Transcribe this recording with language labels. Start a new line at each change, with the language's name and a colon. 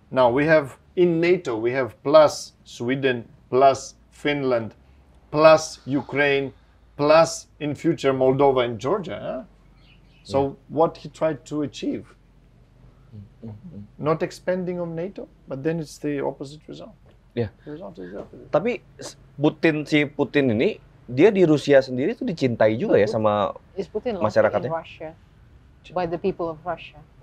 English: Now we have in NATO, we have plus Sweden, plus Finland, plus Ukraine, plus in future Moldova and Georgia. Huh? So what he tried to achieve? Not expanding of NATO, but then it's the opposite result. Yeah. The result is the opposite.
Indonesian: Tapi si Putin ini dia di Rusia sendiri tuh dicintai juga ya sama
English: Is Putin loved
Indonesian: masyarakatnya?
English: in Russia by the people of Russia?